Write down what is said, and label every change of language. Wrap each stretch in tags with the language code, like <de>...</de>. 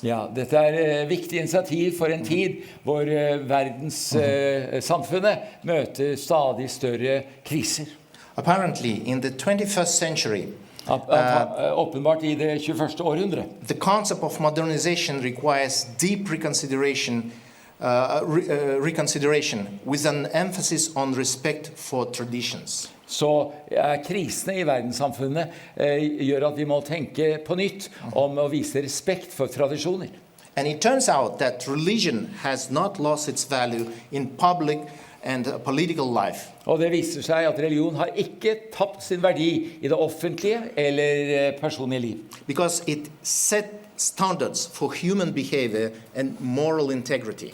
<no>Ja, dette viktig initiativ for en tid hvor verdenssamfunnet møter stadig større kriser.</no> <en>Apparently, in the 21st century,</en> <no>Åpenbart i det 21. århundre.</no> <en>the concept of modernization requires deep reconsideration with an emphasis on respect for traditions.</en> <no>Så krisene i verdenssamfunnet gjør at vi må tenke på nytt om å vise respekt for tradisjoner.</no> <en>And it turns out that religion has not lost its value in public and political life.</en> <no>Og det viser seg at religion har ikke tapt sin verdi i det offentlige eller personlige liv.</no> <en>Because it set standards for human behavior and moral integrity.</en>